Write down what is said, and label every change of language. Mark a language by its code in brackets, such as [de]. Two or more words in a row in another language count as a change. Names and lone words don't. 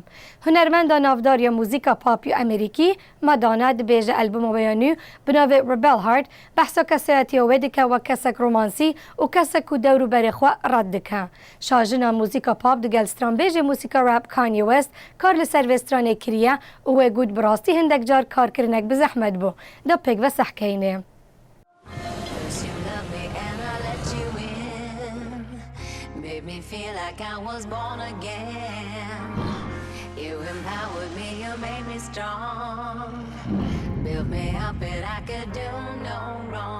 [ku] هونەرمەندە ناوداریە موزیکە پاپی ئەمریکی مادانا دبێژە ئەلبومەوەیانی بناوێ ڕبێل هارد بەحسە کەسەتیەوە دکە وە کەسەک ڕۆمانسی و کەسەک و دەور و بەرێخوا ڕەت دکە. شاژنە موزیکە پاپ دگەل سترانبێژە موسیکە ڕاپ کانی وست کار لەسەر وێسترانێ کریە و وێ گوت بڕاستی هەندێک جار کارکردنێک بزەحمەت بوو دە پێک بە سەحکەینێ. [en] Made me feel like I was born again. You empowered me, you made me strong. Built me up and I could do no wrong.